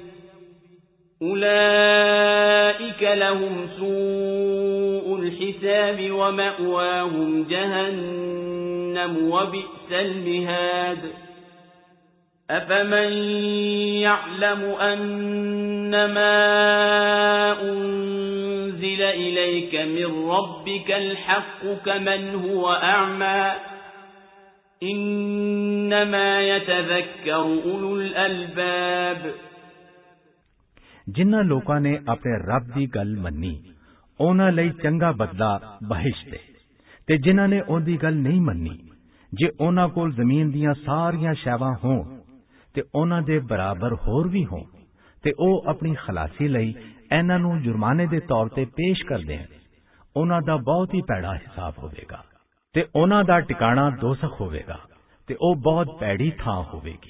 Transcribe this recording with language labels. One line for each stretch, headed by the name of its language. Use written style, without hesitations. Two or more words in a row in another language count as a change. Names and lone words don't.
Arabic: أولئك لهم سوء الحساب ومأواهم جهنم وبئس المهاد أفمن يعلم أنما أنزل إليك من ربك الحق كمن هو أعمى إنما يتذكر أولو الألباب
Punjabi: ਜਿਨ੍ਹਾਂ ਲੋਕਾਂ ਨੇ ਆਪਣੇ ਰੱਬ ਦੀ ਗੱਲ ਮੰਨੀ ਉਹਨਾਂ ਲਈ ਚੰਗਾ ਬਦਲਾ ਬਹਿਸ਼ਤ ਹੈ, ਤੇ ਜਿਨ੍ਹਾਂ ਨੇ ਉਹਦੀ ਗੱਲ ਨਹੀਂ ਮੰਨੀ, ਜੇ ਉਹਨਾਂ ਕੋਲ ਜ਼ਮੀਨ ਦੀਆਂ ਸਾਰੀਆਂ ਸ਼ੈਵਾਂ ਹੋਣ ਤੇ ਉਹਨਾਂ ਦੇ ਬਰਾਬਰ ਹੋਰ ਵੀ ਹੋਣ ਤੇ ਉਹ ਆਪਣੀ ਖਲਾਸੀ ਲਈ ਇਹਨਾਂ ਨੂੰ ਜੁਰਮਾਨੇ ਦੇ ਤੌਰ ਤੇ ਪੇਸ਼ ਕਰਦੇ ਹਨ, ਉਹਨਾਂ ਦਾ ਬਹੁਤ ਹੀ ਭੈੜਾ ਹਿਸਾਬ ਹੋਵੇਗਾ ਤੇ ਉਹਨਾਂ ਦਾ ਟਿਕਾਣਾ ਦੋਜ਼ਖ ਹੋਵੇਗਾ ਤੇ ਉਹ ਬਹੁਤ ਭੈੜੀ ਥਾਂ ਹੋਵੇਗੀ।